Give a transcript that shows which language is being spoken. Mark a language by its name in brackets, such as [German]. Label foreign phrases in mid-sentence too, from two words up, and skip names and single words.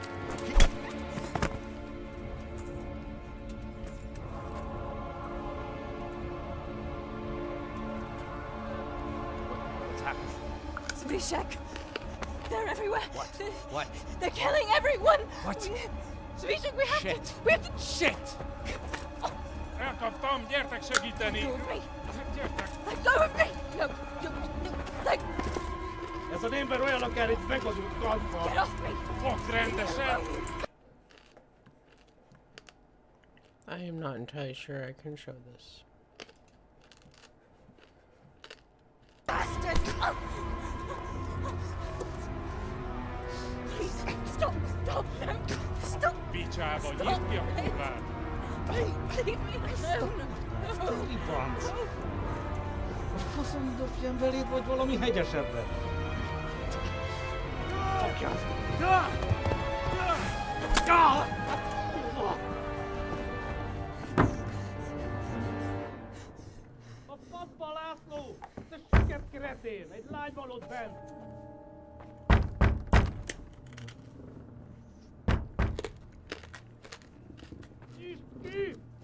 [English] What's happened? Zbyszek! They're everywhere! What? They're killing everyone! What? Zbyszek, we have Shit. to... We have to... Shit! [Hungarian] Elkaptam, gyertek segíteni! [English] Let go of me! [Hungarian] Gyertek! [English] Let go of me! No, no, let... [Hungarian] Ez az ember olyan, akár egy megadott kalfa! [English] Get off me! [Hungarian] Fogd rendesen! [English] I am not entirely sure I can show this. Bastard! Oh. Please, stop! Stop! No! Stop! [Hungarian] Picsába, nyisd ki a kurvát! [English] Leave me alone! No! Deliverance! [Hungarian] A faszom dobjam beléd, vagy valami hegyesebbre? Fogja! A faszba, László! Te siket kretén! Egy lány van ott bent! Nyisd ki!